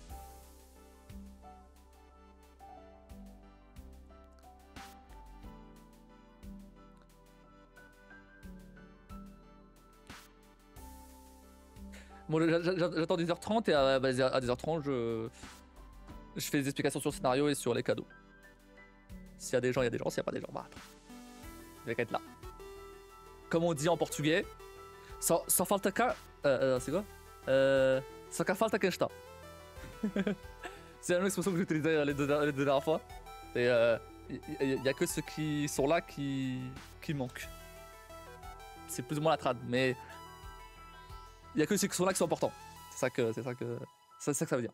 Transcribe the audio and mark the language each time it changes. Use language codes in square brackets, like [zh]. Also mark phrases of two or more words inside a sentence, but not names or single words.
[fr] Bon, j'attends 10h30 et à 10h30, je fais des explications sur le scénario et sur les cadeaux. S'il y a des gens, il y a des gens. S'il n'y a pas des gens, bah. Il va qu'à être là. Comme on dit en portugais, [pt] só falta cá. [fr] C'est quoi [pt] Só cá falta quem está. [fr] C'est la même expression que j'ai utilisée les deux dernières fois. Et il n'y a que ceux qui sont là qui manquent. C'est plus ou moins la trad, mais il n'y a que ceux qui sont là qui sont importants. C'est ça que ça veut dire.